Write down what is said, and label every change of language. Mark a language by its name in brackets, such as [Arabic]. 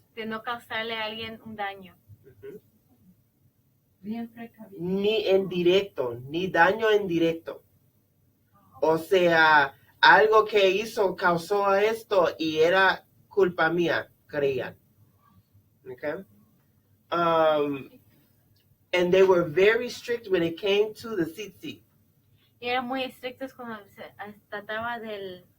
[Spanish] de no causarle a alguien un daño. Ujú. Bien precavido. Ni indirecto, ni daño indirecto. O sea, algo que hizo causó esto y era culpa mía, creían. [English] Okay? And they were very strict when it came to the tzitzit, [Spanish] Y eran muy estrictos cuando se trataba del...